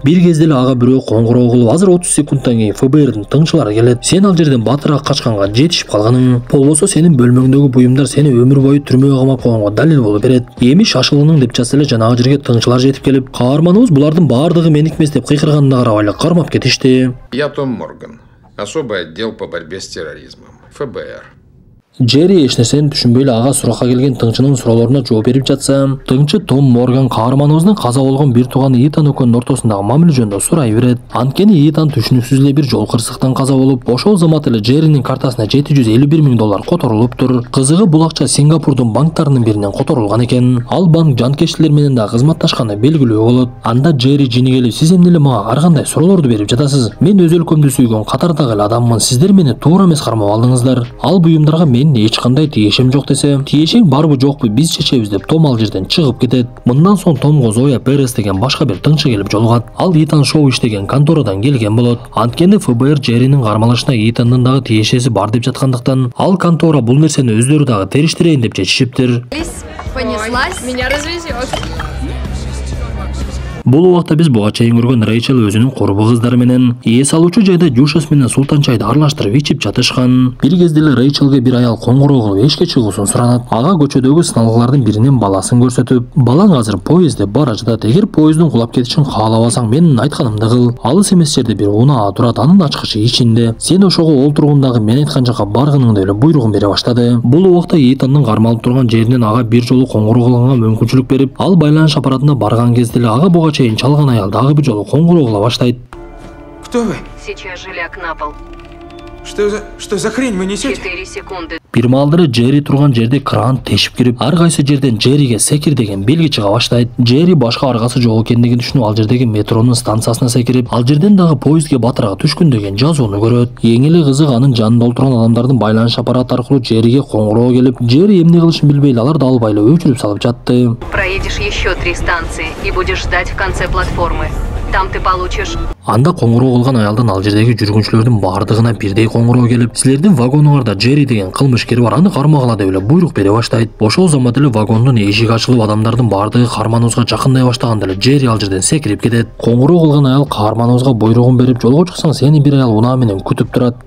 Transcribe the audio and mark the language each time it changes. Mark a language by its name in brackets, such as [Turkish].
[Kyrgyz] Бир кезде эле ага бирөө коңгуроо кылып, азыр 30 секундтан кийин ФБРдин тыңчылары келет. Сен ал жерден батыраак качканга жетишип калганың. Болбосо сенин бөлмөңдөгү буюмдар сени өмүр бою түрмөгө камап койгонго далил болуп берет. Эми шашылының деп жатса эле жанагы жерге тыңчылар жетип келип, каарманыбыз булардын баардыгы меники эмес деп кыйкырганына карабай эле кармап кетишти. [Russian] Я Том Морган, особый отдел по борьбе с терроризмом, ФБР. [Kyrgyz] Джерри эч нерсени түшүнбөй эле ага суракка келген тыңчынын суроолоруна жооп берип жатса, тыңчы Том Морган каарманыбыздын каза болгон бир тууганы Итан экөөнүн ортосундагы мамиле жөнүндө сурай берет. Анткени Итан түшүнүксүз эле бир жол кырсыктан каза болуп, ошол замат эле Джерринин картасына $751,000 которулуптур. Кызыгы бул акча Сингапурдун банктарынын биринен которулган экен. Ал банк жанкечтилер менен да кызматташканы белгилүү болот. Анда Джерри жини келип, сиз эмне эле мага ар кандай суроолорду берип жатасыз? Мен өз өлкөмдү сүйгөн катардагы эле адаммын. Сиздер мени туура эмес кармап алдыңыздар. Ал буюмдарга эч кандай тиешем жок десе, тиешең барбы жокпу биз чечебиз деп Том ал жерден чыгып кетет. Мындан соң Томго Зоя Перес деген башка бир тыңчы келип жолугат. Ал Итан Шоу иштеген конторадан келген болот. Анткени ФБР Джерринин кармалышына Итандын дагы тиешеси бар деп жаткандыктан, ал контора бул нерсени өздөрү дагы териштирейин деп чечишиптир. [Russian] Понеслась. Меня развезет. [Kyrgyz] Бул убакта биз буга чейин көргөн Рейчел өзүнүн курбу кыздары менен эс алуучу жайда Жушас менен Султанчайды аралаштырып ичип жатышкан. Бир кезде эле Рейчелге бир аял коңгуроо кылып эшикке чыгуусун суранат. Ага көчөдөгү сыналгылардын биринин баласын көрсөтүп, балаң азыр поездде бара жатат. Эгер поезддин кулап кетишин каалабасаң, менин айтканымды кыл. Алыс эмес жерде бир унаа турат, анын ачкычы ичинде. Сен ошого олтургундагы мен айткан жака баргыныңды эле буйругун бере баштады. Бул убакта Итандын кармалып турган жеринен ага бир жолу коңгуроо кылганга мүмкүнчүлүк берип, ал байланыш аппаратына барган кезде эле ага буга чейин чалган аял дагы бир жолу коңгуроо кыла баштайт. [Russian] Кто вы? Сейчас же ляг на пол. Что за хрень вы несете? 4 секунды. [Kyrgyz] Бир маалдары Джерри турган жерде кран тешип кирип, ар кайсы жерден Джерриге секир деген белги чыга баштайт. Джерри башка аргасы жок экендигин түшүнүп, ал жердеги метронун станциясына секирип, ал жерден дагы поездге батырага түшкүн деген жазууну көрөт. Эң эле кызык, анын жанында отурган адамдардын байланыш аппараты аркылуу Джерриге коңгуроо келип, Джерри эмне кылышын билбей эле аларды албай эле өчүрүп салып жатты. [Russian] Проедешь еще 3 станции и будешь ждать в конце платформы. Там ты получишь... [Kyrgyz] Анда коңгуроо кылган аялдын ал жердеги жүргүнчүлөрдүн бардыгына бирдей коңгуроо келип, силердин вагонуңарда Джерри деген кылмышкер бар, аны кармагыла деп эле буйрук бере баштайт. Ошол замат эле вагондун эшиги ачылып, адамдардын бардыгы каарманыбызга жакындай баштаганда эле Джерри ал жерден секирип кетет. Коңгуроо кылган аял каарманыбызга буйругун берип, жолго чыксаң сени бир аял унаа менен күтүп турат.